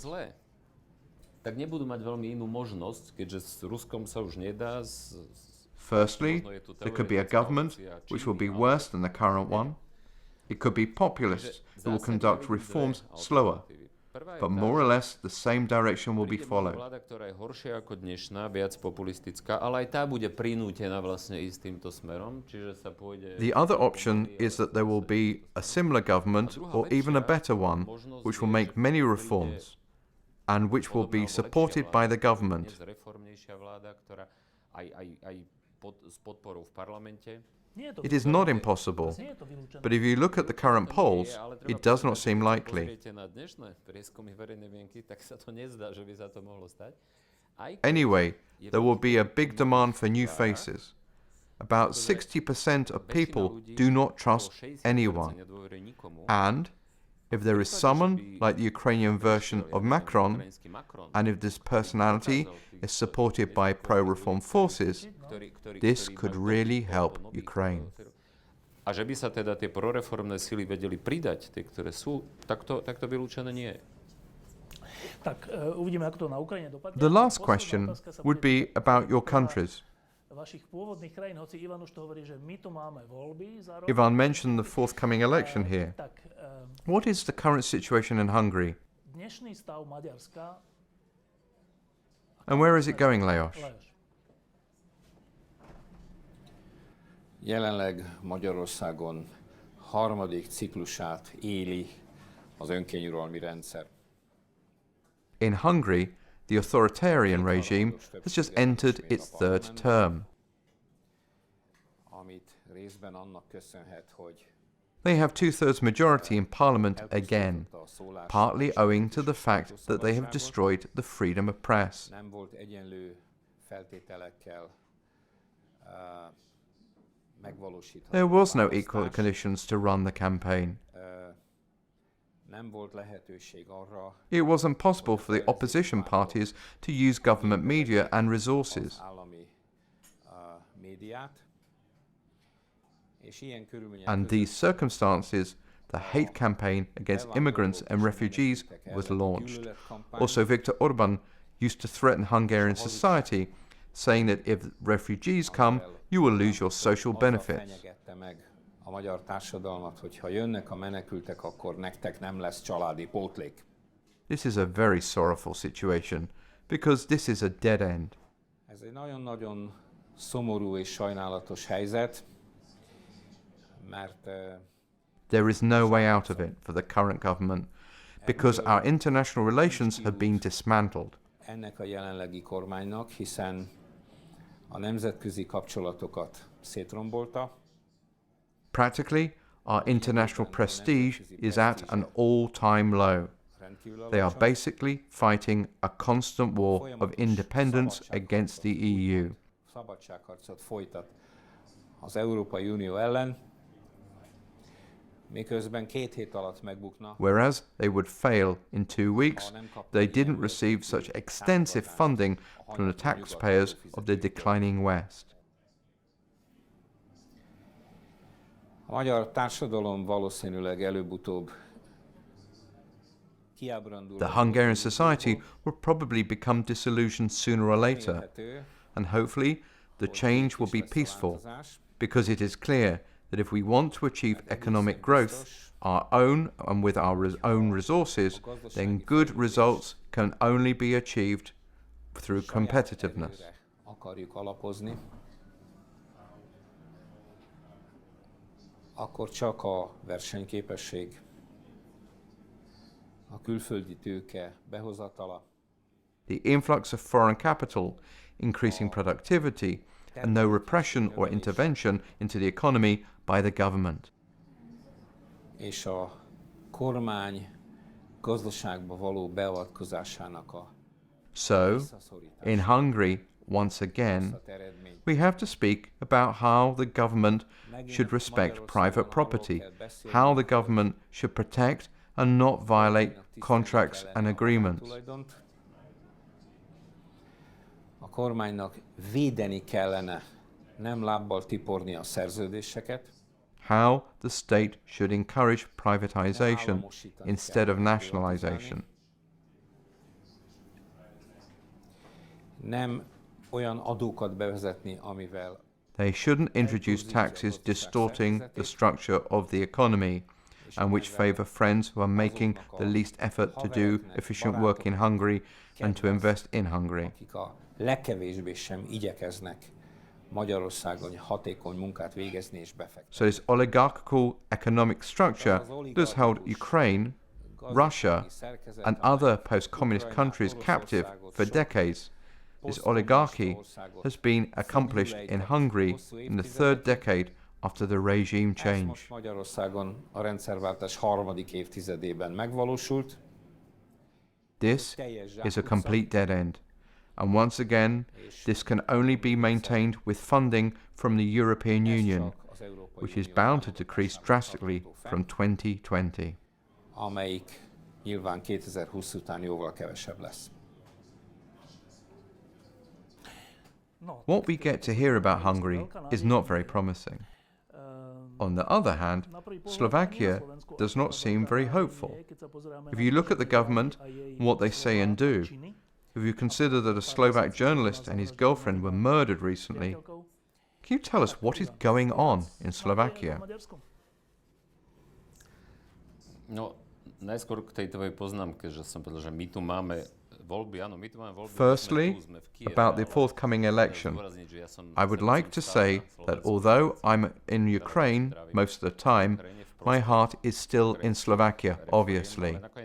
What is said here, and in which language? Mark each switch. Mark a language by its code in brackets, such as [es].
[sk] zlé, tak nebudú mať veľmi inú možnosť, keďže s Ruskom sa už nedá. [en] Firstly, there could be a government which will be worse than the current one. It could be populists who will conduct reforms slower, but more or less the same direction will be followed. [sk] Vláda, ktorá je horšia ako dnešná, viac populistická, ale aj tá bude prinútená vlastne ísť týmto smerom, čiže sa pôjde... [en] The other option is that there will be a similar government or even a better one which will make many reforms and which will be supported by the government. [sk] Reformnejšia vláda, ktorá aj s podporou v parlamente. [en] It is not impossible, but if you look at the current polls, it does not seem likely. [sk] Na dnešné prieskumy verejnej mienky, tak sa to nezdá, že by sa to mohlo stať. [en] Anyway, there will be a big demand for new faces. About 60% of people do not trust anyone. And if there is someone like the Ukrainian version of Macron, and if this personality is supported by pro-reform forces, this could really help Ukraine. [sk] A že by sa teda tie proreformné sily vedeli pridať, tie, ktoré sú, tak to vylúčené nie je. Tak uvidíme, ako to na Ukrajine dopadne. [en] The last question would be about your countries. [sk] Vašich pôvodných krajín, hoci Ivan už to hovorí, že my tu máme voľby za rok. [en] Ivan mentioned the forthcoming election here. [sk] Tak, [en] What is the current situation in Hungary? [sk] dnešný stav Maďarska... [en] And where is it going, Lajos? Lajos. [hu] Jelenleg Magyarországon harmadik ciklusát éli az önkényuralmi rendszer. [en] In Hungary, the authoritarian regime has just entered its third term. [hu] Amit részben annak köszönhet, hogy [en] They have two-thirds majority in parliament again, partly owing to the fact that they have destroyed the freedom of press. [hu] nem volt egyenlő feltételekkel megvalósítható. [en] There was no equal conditions to run the campaign. [hu] Nem volt lehetőség arra, [en] It wasn't possible for the opposition parties to use government media and resources. [hu] az állami médiát, és ilyen körülmények [en] And these circumstances, the hate campaign against immigrants and refugees was launched. Also, Viktor Orban used to threaten Hungarian society, saying that if refugees come, you will lose your social benefits. [hu] fenyegette meg a magyar társadalmat, hogy ha jönnek a menekültek, akkor nektek nem lesz családi pótlék. [en] This is a very sorrowful situation, because this is a dead end. [hu] Ez egy nagyon-nagyon szomorú és sajnálatos helyzet, mert [en] There is no way out of it for the current government, because our international relations have been dismantled. [hu] ennek a jelenlegi kormánynak, hiszen a nemzetközi kapcsolatokat szétrombolta, [en] Practically, our international prestige is at an all-time low. [hu] rendkívül [en] They are [hu] alacsony, [en] basically fighting a constant war of independence against the EU. [hu] szabadságharcot folytat az Európai Unió ellen, miközben 2 hét alatt megbukna, [en] Whereas they would fail in 2 weeks, they didn't receive such extensive funding from the taxpayers of the declining West. [hu] a magyar társadalom valószínűleg előbb-utóbb kiábrándul. [en] The Hungarian society will probably become disillusioned sooner or later, [hu] Remélhető, [en] and hopefully the change will be peaceful, because it is clear that if we want to achieve economic growth, our own and with our own resources, then good results can only be achieved through competitiveness. [hu] erőre akarjuk alapozni, akkor csak a versenyképesség, a külföldi tőke behozatala, [en] The influx of foreign capital, increasing productivity, and no repression or intervention into the economy by the government. [hu] és a kormány gazdaságba való beavatkozásának a [en] So, [hu] visszaszorítása [en] in Hungary, once again, [hu] hozhat eredményt. [en] we have to speak about how the government should respect private property, how the government should protect and not violate contracts and agreements. [hu] Tulajdont. A kormánynak védeni kellene Nem lábbal tiporni a szerződéseket. [en] How the state should encourage privatization instead of nationalization. [hu] Nem olyan adókat bevezetni, amivel [en] They shouldn't introduce taxes distorting the structure of the economy and which favour friends who are making the least effort to do efficient work in Hungary and to invest in Hungary. [hu] akik a legkevésbé sem igyekeznek Magyarországon hatékony munkát végezni és befektetni. [en] So this oligarchical economic structure does hold Ukraine, Russia and other post-communist countries captive for decades. This oligarchy has been accomplished in Hungary in the third decade after the regime [hu] Ez [en] change. [hu] most Magyarországon a rendszerváltás harmadik évtizedében megvalósult. [en] This is a complete dead end. And once again, this can only be maintained with funding from the European Union, which is bound to decrease drastically from 2020. [hu] Amelyik nyilván 2020 után jóval kevesebb lesz. [en] What we get to hear about Hungary is not very promising. On the other hand, Slovakia does not seem very hopeful. If you look at the government and what they say and do, if you consider that a Slovak journalist and his girlfriend were murdered recently, can you tell us what is going on in Slovakia? [sk] No, najskôr k tej tvojej poznámke, že som povedal, že my tu máme voľby, áno, my tu máme voľby. [en] Firstly, about the forthcoming election, I would like to say that although I'm in Ukraine most of the time, my heart is still in Slovakia, obviously.